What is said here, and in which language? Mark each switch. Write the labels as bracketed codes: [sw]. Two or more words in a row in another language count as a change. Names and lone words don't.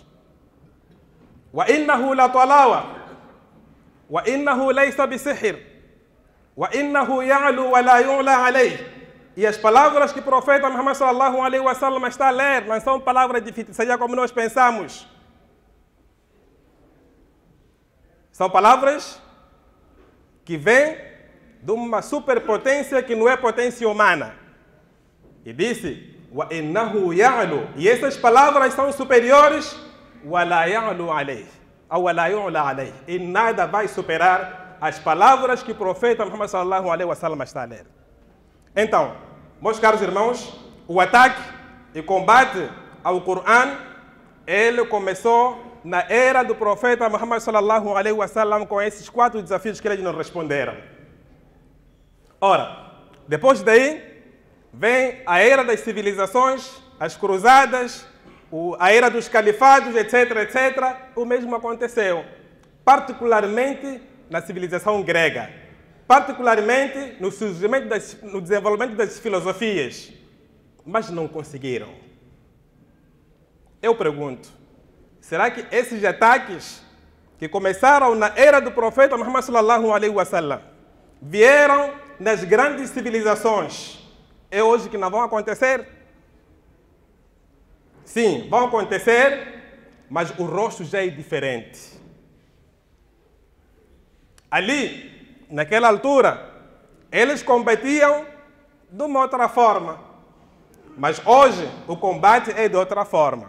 [ar] وإنه لطلاوة، وإنه ليس بسحر، وإنه يعلو ولا يعلى عليه. [pt] E as palavras que o profeta Muhammad [ar] صلى الله عليه وسلم [pt] está a ler não são palavras de feitiçaria como nós pensamos. São palavras que vêm de uma superpotência que não é potência humana. E disse, [ar] وإنه يعلو. [pt] E essas palavras são superiores, [ar] ولا يعلو عليه, ou ولا يعلى عليه. [pt] E nada vai superar as palavras que o profeta Muhammad [ar] صلى الله عليه وسلم [pt] está a ler. Então, meus caros irmãos, o ataque e combate ao Corão, ele começou na era do profeta Muhammad [ar] صلى الله عليه وسلم [pt] com esses 4 desafios que eles nos responderam. Ora, depois daí, vem a era das civilizações, as cruzadas, a era dos califados, etc, etc. O mesmo aconteceu, particularmente na civilização grega, particularmente no desenvolvimento das filosofias. mas não conseguiram. Eu pergunto, será que esses ataques que começaram na era do profeta Muhammad [ar] صلى الله عليه وسلم [pt] vieram nas grandes civilizações, é hoje que não vão acontecer? Sim, vão acontecer, mas o rosto já é diferente. Ali, naquela altura, eles combatiam de uma outra forma, mas hoje o combate é de outra forma.